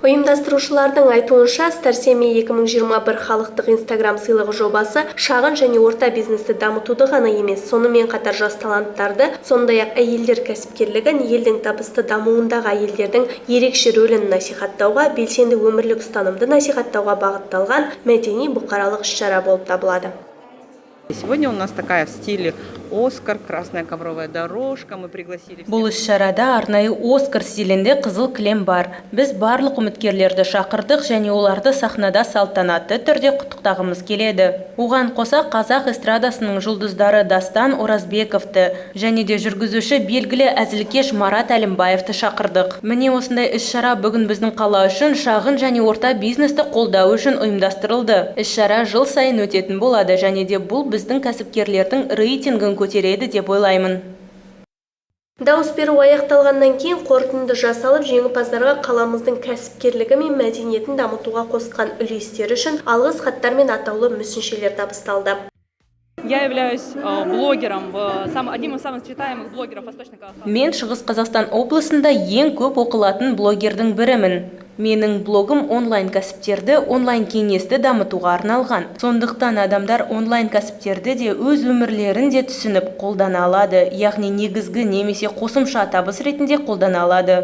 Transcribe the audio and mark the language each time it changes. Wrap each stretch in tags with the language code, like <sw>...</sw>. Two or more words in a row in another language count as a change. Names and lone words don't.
<kk>Ұйымдастырушылардың айтуынша, Стар Семей 2021 халықтық Инстаграм сыйлығы жобасы шағын және орта бизнесті дамытуды ғана емес, сонымен қатар жас таланттарды, сондай-ақ әйелдер кәсіпкерлігін, елдің табысты дамуындағы әйелдердің ерекше рөлін насихаттауға, белсенді өмірлік ұстанымды насихаттауға бағытталған мәдени бұқаралық іс-шара болып табылады.</kk> <ru>Сегодня у нас такая в стиле Оскар, красная ковровая дорожка. Мы пригласили...</ru> <kk>Бұл іс-шарада арнайы Оскар стилінде қызыл кілем бар. Біз барлық үміткерлерді шақырдық және оларды сахнада салтанатты түрде құттықтағымыз келеді. Оған қоса қазақ эстрадасының жұлдыздары Дастан Оразбековты және де жүргізуші белгілі әзілкеш Марат Әлімбаевты шақырдық. Міне осындай іс-шара бүгін біздің қала үшін шағын және орта бизнесті қолдау үшін ұйымдастырылды. Іс-шара жыл сайын өтетін болады және де бұл біздің кәсіпкерлердің рейтингін көтереді деп ойлаймын. Дауыс беру аяқталғаннан кейін қорытынды жасалып, жеңімпаздарға қаламыздың кәсіпкерлігі мен мәдениетін дамытуға қосқан үлестері үшін алғыс хаттар мен атаулы мүсіншелер табысталды.</kk> <ru>Я являюсь блогером, одним из самых читаемых блогеров Восточно-Казахстана.</ru> <kk>Мен Шығыс Қазақстан облысында ең көп оқылатын блогердің бірімін. Менің блогым онлайн кәсіптерді, онлайн кеңесті дамытуға арналған. Сондықтан адамдар онлайн кәсіптерді де өз өмірлерін де түсініп қолдана алады. Яғни негізгі немесе қосымша табыс ретінде қолдана алады.</kk>